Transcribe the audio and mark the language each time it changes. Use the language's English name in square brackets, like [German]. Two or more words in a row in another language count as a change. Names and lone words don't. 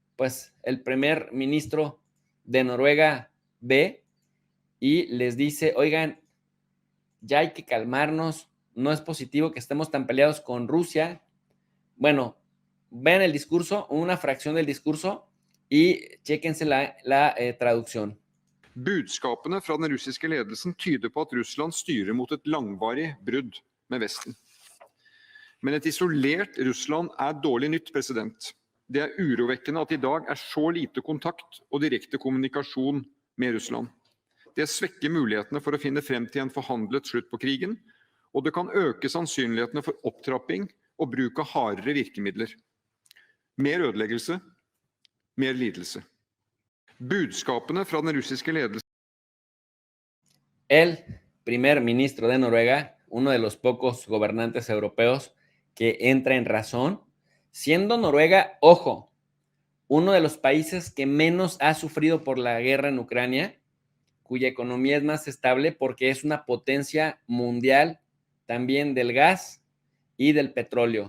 [Spanish] pues el primer ministro de Noruega ve y les dice, oigan, ya hay que calmarnos, no es positivo que estemos tan peleados con Rusia. Bueno, vean el discurso, una fracción del discurso y chéquense la traducción. [Norwegian] Budskapene fra den russiske ledelsen tyder på at Russland styrer mot et langvarig brudd med Vesten. Men et isolert Russland er dårlig nytt, president. Det er urovekkende at det i dag er så lite kontakt og direkte kommunikasjon med Russland. Det svekker mulighetene for å finne frem til en forhandlet slutt på krigen, og det kan øke sannsynlighetene for opptrapping og bruk av hardere virkemidler. Mer ødeleggelse, mer lidelse. Budskapene fra den russiske ledelsen. [Spanish] El primer ministro de Noruega, uno de los pocos gobernantes europeos que entra en razón, siendo Noruega, ojo, uno de los países que menos ha sufrido por la guerra en Ucrania, cuya economía es más estable porque es una potencia mundial también del gas y del petróleo.